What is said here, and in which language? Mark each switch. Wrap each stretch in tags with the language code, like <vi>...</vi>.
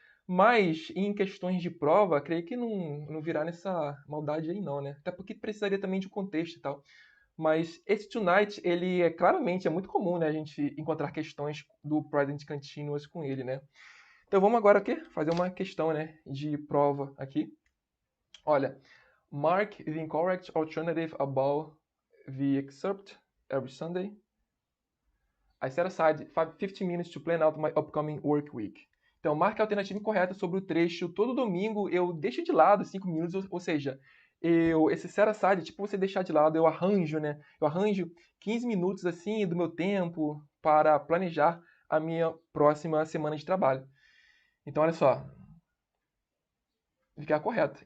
<pt>Mas em questões de prova, creio que não virá nessa maldade aí não, né? Até porque precisaria também de contexto e tal. Mas esse tonight, ele claramente é muito comum, né? A gente encontrar questões do present continuous com ele, né? Então vamos agora aqui fazer uma questão, né, de prova aqui.</pt> <en>Olha, mark the incorrect alternative about the excerpt every Sunday. I set aside 15 minutes to plan out my upcoming work week.</en> <pt>Então, marque a alternativa incorreta sobre o trecho. Todo domingo eu deixo de lado 5 minutos, ou seja, esse set aside, tipo você deixar de lado, eu arranjo, né? Eu arranjo 15 minutos assim do meu tempo para planejar a minha próxima semana de trabalho. Então, olha só. Ficar correto.</pt>